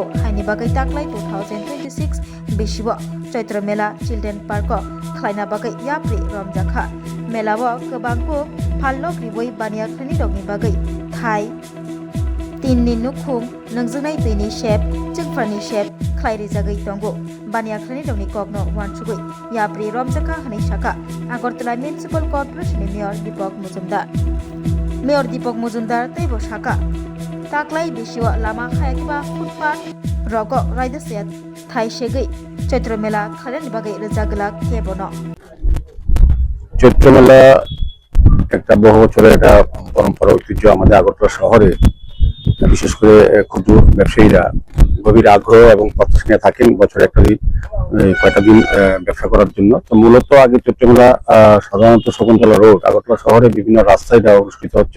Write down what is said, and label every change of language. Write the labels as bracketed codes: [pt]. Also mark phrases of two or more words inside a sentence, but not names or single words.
[trp] हायनि बागै ताक्लाय 2026 बिसिबो चैत्र मेला चिल्ड्रेन पार्क खालायना बागै याप्रि रमजाखा मेलावो गोबांखौ फाल्लक रिवै बानिया खालायनि रगनि बागै थाइ तीन नि नुखुं नोंजोंनाय दैनि शेप जोंफोरनि शेप खालायरिजागै तंगो बानिया खालायनि रगनि कगनो वानसुगै याप्रि रमजाखा हनै शाखा आगरतला म्युनिसिपल कर्पोरेशन मेयर दीपक मुजुमदार तैबो शाखा ताक्लाय बिसिवा लामा खायाखिबा फुटपाथ रग रायजोसेया थाइसेगै चैत्र मेला खालायनि बागै रोजागला केबनो [bn] চৈত্র মেলা একটা বহু বছরের একটা পরম্পরা ঐতিহ্য আমাদের আগরতলা শহরে বিশেষ করে ক্ষুদ্র ব্যবসায়ীরা গভীর আগ্রহ এবং প্রত্যাশা নিয়ে থাকেন বছরে একটা দিন কয়টা দিন ব্যবসা করার জন্য। তো মূলত আগে চৈত্র মেলা সাধারণত শকুন্তলা রোড আগরতলা শহরে বিভিন্ন রাস্তায় এটা অনুষ্ঠিত হচ্ছে।